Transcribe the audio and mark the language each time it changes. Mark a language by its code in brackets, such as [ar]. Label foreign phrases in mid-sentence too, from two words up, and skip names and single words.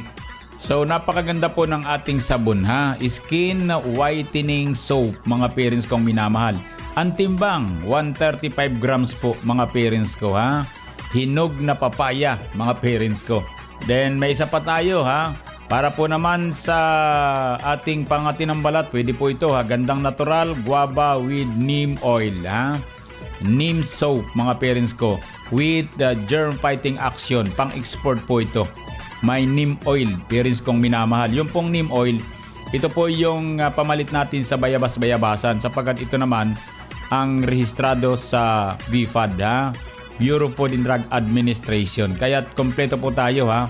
[tl] So napakaganda po ng ating sabon ha. [en] Skin whitening soap, [tl] mga parents kong minamahal. Ang timbang, 135 grams po mga parents ko ha. Hinog na papaya mga parents ko. Then may isa pa tayo ha. Para po naman sa ating pangatin ng balat, pwede po ito ha. Gandang natural, [en] guava with neem oil [tl] ha. [en] Neem soap [tl] mga parents ko. [en] With germ fighting action. [tl] Pang-export po ito. May [en] neem oil, [tl] parents kong minamahal. Yung pong [en] neem oil, [tl] ito po yung pamalit natin sa bayabas-bayabasan. Sapagkat ito naman ang rehistrado sa BFAD ha. Bureau Food and Drug Administration. Kaya kompleto po tayo ha.